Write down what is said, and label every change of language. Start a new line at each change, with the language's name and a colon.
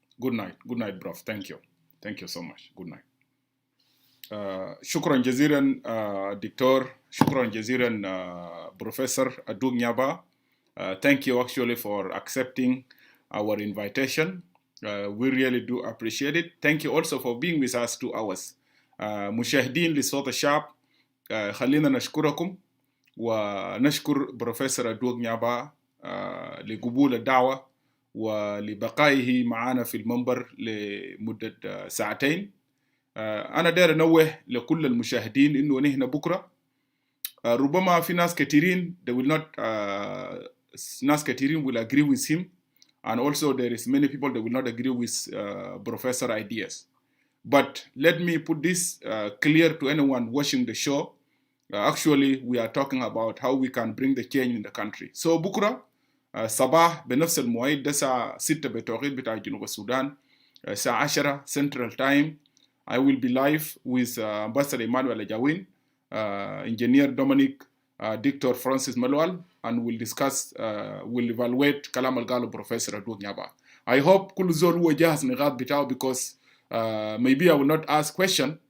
English: Good night. Good night, bro. Thank you. Thank you so much. Good night.
Arabic: شكرا جزيلا دكتور. شكرا جزيلا Professor Adug Nyaba.
English: Thank you actually for accepting our invitation. We really do appreciate it. Thank you also for being with us 2 hours.
Arabic: مشاهدين لصوت الشعب خلينا نشكركم ونشكر بروفيسور أدوغ نيابا لقبول الدعوة ولبقائه معنا في المنبر لمدة ساعتين. أنا داير أنوه لكل المشاهدين إنه نحن بكرة ربما في ناس كثيرين
English: they will not
Arabic: ناس كثيرين
English: will agree with him, and also there is many people that will not agree with Professor ideas. But let me put this clear to anyone watching the show. Actually, we are talking about how we can bring the change in the country.
Arabic: So بكرة صباح بنفس المواعيد ده الساعة 6 بتوقيت بتاع جنوب السودان الساعة 10 Central Time.
English: I will be live with Ambassador Emmanuel Ajawin, Engineer Dominic, Dr. Francis Malual, and we'll discuss, we'll evaluate
Arabic: Kalam Al-Galo
English: Professor Adug Nyaba. I hope
Arabic: كل زول هو جاهز نقاط بتاعه
English: because maybe I will not ask question.